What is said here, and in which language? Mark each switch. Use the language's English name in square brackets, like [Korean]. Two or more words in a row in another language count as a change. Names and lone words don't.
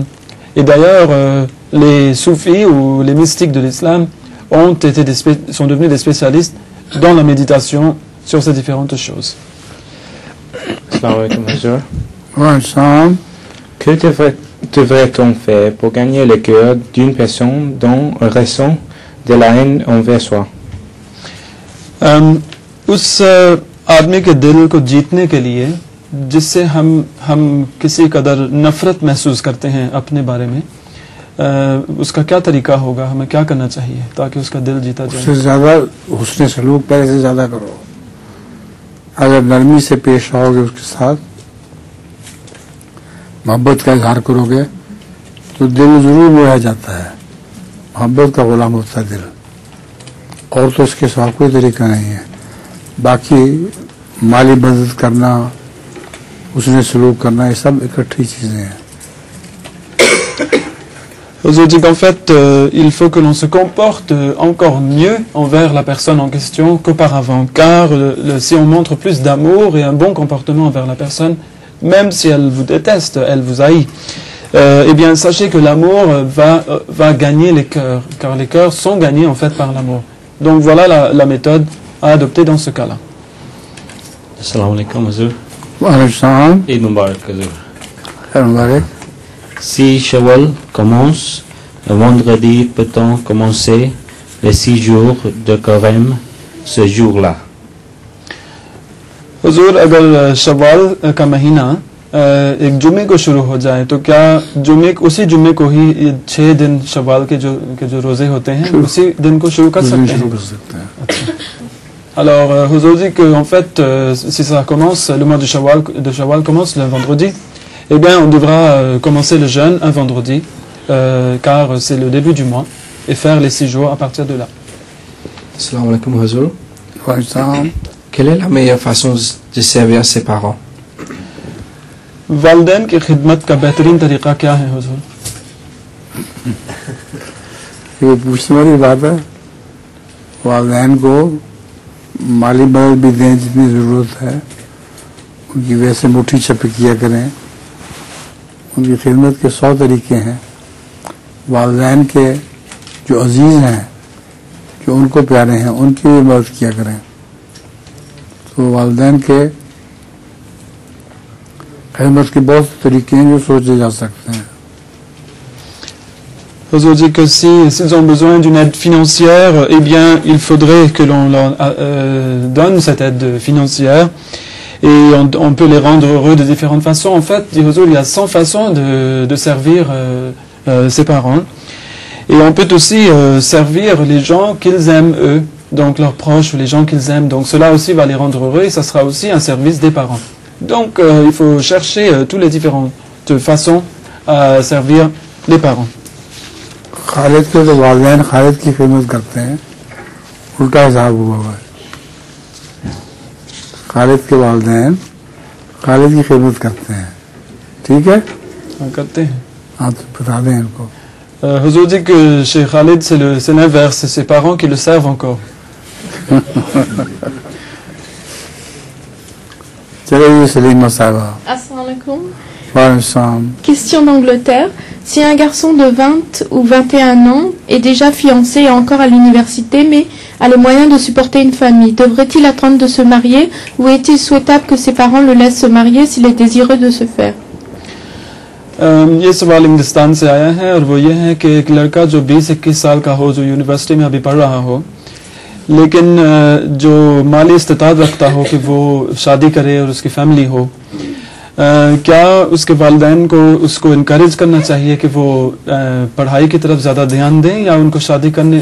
[French] Et d'ailleurs, les soufis ou les mystiques de l'islam sont devenus des spécialistes dans la méditation sur ces différentes choses. Que devrait-on faire pour gagner le cœur d'une personne dont on ressent de la haine envers soi? [Urdu] اس آدمی کے دل کو جیتنے کے لیے جس سے ہم کسی قدر نفرت محسوس کرتے ہیں اپنے بارے میں، اس کا کیا طریقہ ہوگا، ہمیں کیا کرنا چاہیے تاکہ اس کا دل جیتا جائے? اس سے زیادہ حسن سلوک پہلے سے زیادہ کرو۔ اگر نرمی سے پیش آؤ گے اس کے ساتھ، محبت کا اظہار کرو گے تو دل ضرور موہ جاتا ہے. محبت کا غلام ہوتا ہے دل، اور تو اس کے سوا کوئی طریقہ نہیں ہے. باقی مالی مدد کرنا، اس نے سلوک کرنا، یہ سب اکٹھی چیزیں ہیں. [French] Aux dit qu'en fait, il faut que l'on se comporte encore mieux envers la personne en question qu'auparavant, car si on montre plus d'amour et un bon comportement envers la personne, même si elle vous déteste, elle vous haït, eh bien sachez que l'amour va gagner les cœurs, car les cœurs sont gagnés en fait par l'amour. Donc voilà la méthode à adopter dans ce cas-là. [Arabic] السلام علیکم Hazur. وعلیکم سلام. عید مبارک Hazur. عید مبارک. [French] Si Shawwal commence le vendredi, peut-on commencer les 6 jours de Carême ce jour-là? [Urdu] حضور، اگر شوال کا مہینہ ایک جمعے کو شروع ہو جائے تو کیا اسی جمعے کو ہی 6 دن شوال کے جو روزے ہوتے ہیں اسی دن کو شروع کر سکتے ہیں? अच्छा। [French] Alors, Huzour dit que en fait, si ça commence, le mois de Shawwal commence le vendredi, eh bien, on devra commencer le jeûne un vendredi, car c'est le début du mois, et faire les 6 jours à partir de là. [Arabic] السلام علیکم [French] Huzour. Quelle est la meilleure façon de servir ses parents? [Urdu] والدین کی خدمت کا بہترین طریقہ کیا ہے حضور? یہ پوچھنے والی بات ہے. والدین کو مالی مدد بھی دیں جتنی ضرورت ہے، ان کی ویسے مٹھی چپی کیا کریں. ان کی خدمت کے 100 طریقے ہیں. والدین کے جو عزیز ہیں، جو ان کو پیارے ہیں، ان کی بھی مدد کیا کریں. تو والدین کے خدمت کے بہت طریقے ہیں جو سوچے جا سکتے ہیں. [French] Huzour dit que s'ils ont besoin d'une aide financière, eh bien, il faudrait que l'on leur donne cette aide financière et on peut les rendre heureux de différentes façons. En fait, dit Huzour, il y a 100 façons de servir ses parents. Et on peut aussi servir les gens qu'ils aiment eux, donc leurs proches ou les gens qu'ils aiment. Donc cela aussi va les rendre heureux et ça sera aussi un service des parents. Donc il faut chercher toutes les différentes façons à servir les parents. [Urdu] خالد کے تو والدین خالد کی خدمت کرتے ہیں، الٹا حساب ہوا ہے. خالد کے والدین خالد کی خدمت کرتے ہیں، ٹھیک ہے? ہاں، کرتے ہیں. ہاں، تو بتا دیں ان کو. [French] Huzour dit que chez Khalid c'est l'inverse, c'est ses parents qui le servent encore. [Urdu] چلیے سلیمہ صاحبہ. [Arabic] السلام علیکم. वालेकुम। [French] Question d'Angleterre. Si un garçon de 20 ou 21 ans est déjà fiancé et encore à l'université, mais a les moyens de supporter une famille, devrait-il attendre de se marier ou est-il souhaitable que ses parents le laissent se marier s'il est désireux de se faire? [Urdu] یہ سوال ہندوستان سے آیا ہے اور وہ یہ ہے کہ ایک لڑکا جو 20-21 سال کا ہو، جو یونیورسٹی میں ابھی پڑھ رہا ہو، لیکن جو مالی استطاعت رکھتا ہو کہ وہ شادی کرے اور اس کی فیملی ہو، کیا اس کے والدین کو اس کو انکریج کرنا چاہیے کہ وہ پڑھائی کی طرف زیادہ دھیان دیں یا ان کو شادی کرنے